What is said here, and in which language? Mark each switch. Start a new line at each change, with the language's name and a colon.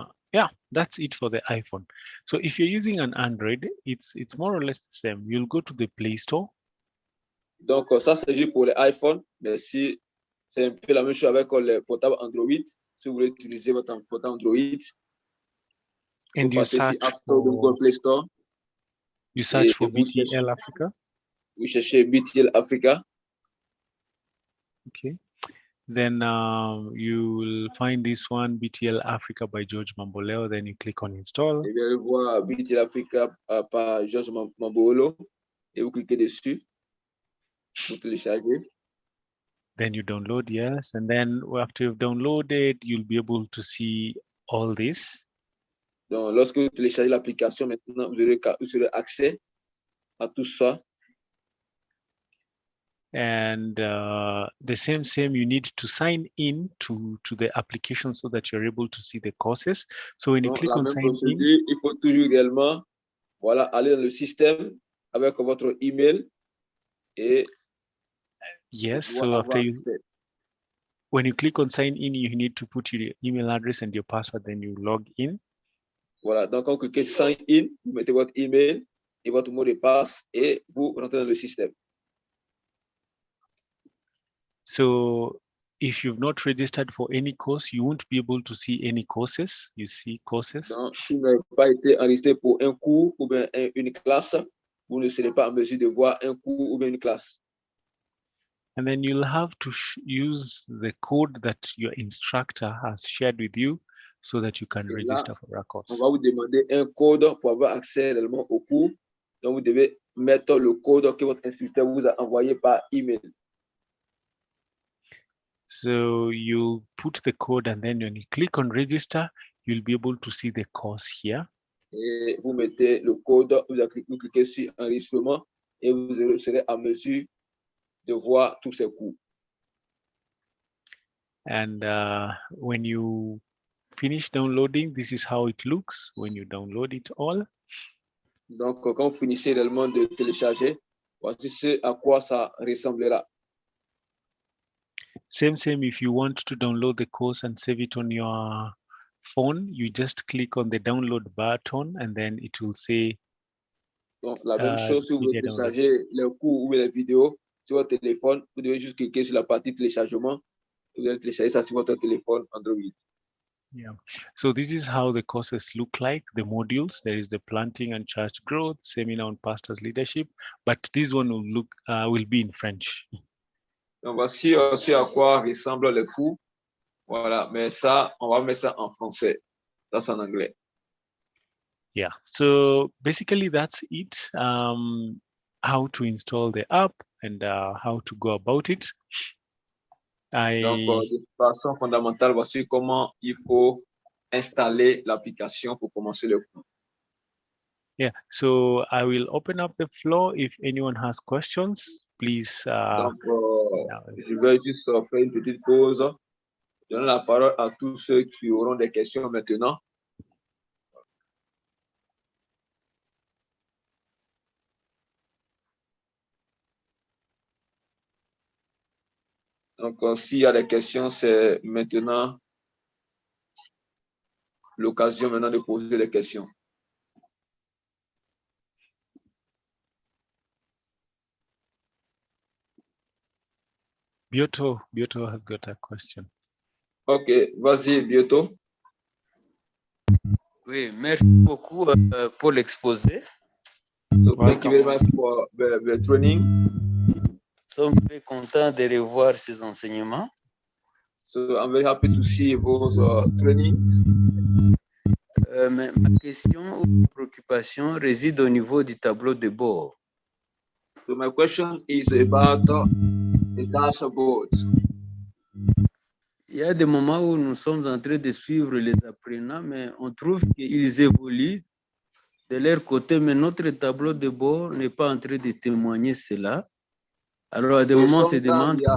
English: Yeah, that's it for the iPhone. So if you're using an Android, it's more or less the same. You'll go to the Play Store.
French: Donc ça c'est juste pour les iPhones, mais si c'est un peu la même chose avec les portables Android, si vous voulez utiliser votre portable Android,
English: and you search App Store, Google Play Store. You search for BTL Africa.
French: Vous cherchez BTL Africa.
English: Okay. Then you will find this one, BTL Africa by George Mamboleo. Then you click on install.
French: Et vous allez voir BTL Africa par George Mamboleo et vous cliquez dessus. Vous téléchargez.
English: Then you download, yes. And then after you've downloaded, you'll be able to see all this.
French: Donc, lorsque vous téléchargez l'application, maintenant, vous aurez accès à tout ça.
English: And the same, you need to sign in to the application so that you're able to see the courses. So when you click on sign in,
French: il faut toujours réellement, voilà, aller dans le système avec votre email et
English: yes. So after when you click on sign in, you need to put your email address and your password, then you log in.
French: Voilà, donc quand vous cliquez sign in, vous mettez votre email et votre mot de passe et vous rentrez dans le système.
English: So if you've not registered for any course, you won't be able to see any courses. You see courses.
French: Donc, si vous n'avez pas été enregistré pour un cours ou bien une classe, vous ne serez pas en mesure de voir un cours ou bien une classe.
English: And then you'll have to use the code that your instructor has shared with you so that you can register for a course.
French: On va vous demander un code pour avoir accès réellement au cours. Donc, vous devez mettre le code que votre instructeur vous a envoyé par email.
English: So you put the code, and then when you click on register, you'll be able to see the course here.
French: Et vous mettez le code, vous cliquez sur enregistrement et vous serez en mesure de voir tous ces cours.
English: And when you finish downloading, this is how it looks when you download it all.
French: Donc, quand vous finissez réellement de télécharger, voici ce à quoi ça ressemblera.
English: Same, if you want to download the course and save it on your phone, you just click on the download button and then it will say.
French: Donc, la même chose, si vous voulez télécharger les cours ou les vidéos sur votre téléphone, vous devez juste cliquer sur la partie téléchargement. Vous allez télécharger ça sur votre téléphone Android.
English: Yeah. So this is how the courses look like, the modules. There is the planting and church growth, seminar on pastors leadership, but this one will be in French.
French: Donc, voici aussi à quoi ressemblent les cours. Voilà, mais ça, on va mettre ça en français. Ça, c'est en anglais.
English: Yeah, so basically that's it. How to install the app and how to go about it.
French: Donc, de façon fondamentale, voici comment il faut installer l'application pour commencer le cours.
English: Yeah, so I will open up the floor. If anyone has questions, please.
French: Donc, je vais juste faire une petite pause. Donner la parole à tous ceux qui auront des questions maintenant. Donc, s'il y a des questions, c'est maintenant l'occasion maintenant de poser des questions.
English: Bioto has got a question.
French: Ok, vas-y, Bioto. Oui, merci beaucoup pour l'exposé.
English: So, thank you very much for the training.
French: Nous sommes très contents de revoir ces enseignements.
English: So, I'm very happy to see
French: vos
English: training.
French: Mais ma question ou préoccupation réside au niveau du tableau de bord.
English: So, my question is about the dashboard.
French: Il y a des moments où nous sommes en train de suivre les apprenants, mais on trouve qu'ils évoluent de leur côté, mais notre tableau de bord n'est pas en train de témoigner cela. Alors, à des moments, on se demande...